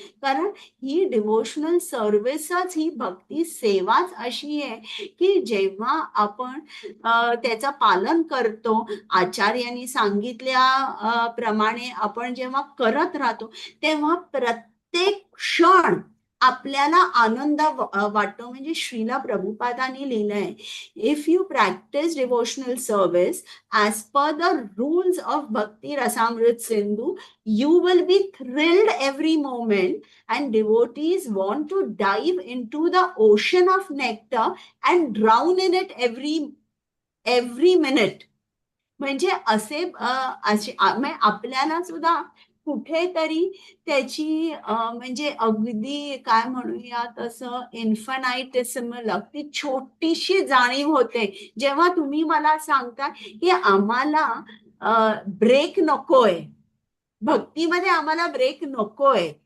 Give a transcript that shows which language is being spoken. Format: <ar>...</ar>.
<mr>कारण ही डिवोशनल सर्व्हिसच, ही भक्ती सेवाच अशी आहे की जेव्हा आपण त्याचं पालन करतो, आचार्यांनी सांगितल्या प्रमाणे आपण जेव्हा करत राहतो तेव्हा प्रत्येक क्षण आपल्याला आनंद वाटतो. म्हणजे श्रीला प्रभुपादांनी लिहिलंय,</mr> <en>If you practise devotional service as per the rules of Bhakti Rasamrita Sindhu, you will be thrilled every moment, and devotees want to dive into the ocean of nectar and drown in it every minute.</en> <mr>म्हणजे म्हणजे आपल्याला सुद्धा कुठेतरी त्याची म्हणजे अगदी काय म्हणूया तसं इन्फानाइटेसिमल ती छोटीशी जाणीव होते जेव्हा तुम्ही मला सांगता की आम्हाला ब्रेक नकोय, भक्तीमध्ये आम्हाला ब्रेक नकोय.</mr>